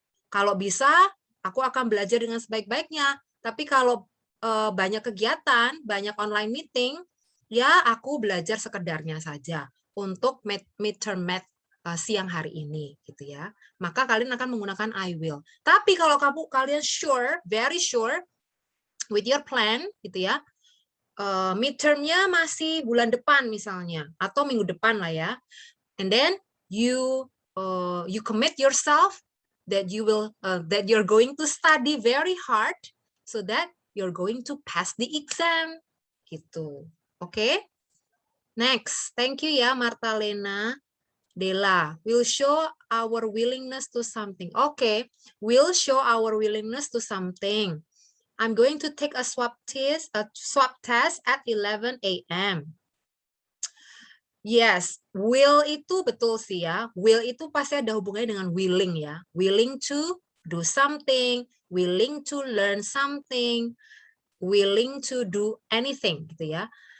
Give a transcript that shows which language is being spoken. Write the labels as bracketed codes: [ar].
[id] Kalau bisa, aku akan belajar dengan sebaik-baiknya. Tapi kalau banyak kegiatan, banyak online meeting, ya aku belajar sekedarnya saja untuk midterm math siang hari ini, gitu ya. Maka kalian akan menggunakan I will. Tapi kalau kalian [en] sure, very sure with your plan, [id] gitu ya, midtermnya masih bulan depan misalnya, atau minggu depan lah ya, [en] and then you commit yourself that that you're going to study very hard so that you're going to pass the exam, gitu. Oke? Next, thank you ya Marta Lena. Dela, we'll show our willingness to something. Okay, we'll show our willingness to something. I'm going to take a swab test at 11 a.m. [id] Yes, will itu betul sih ya. Will itu pasti ada hubungannya dengan willing ya. [en] Willing to do something, willing to learn something, willing to do anything gitu ya.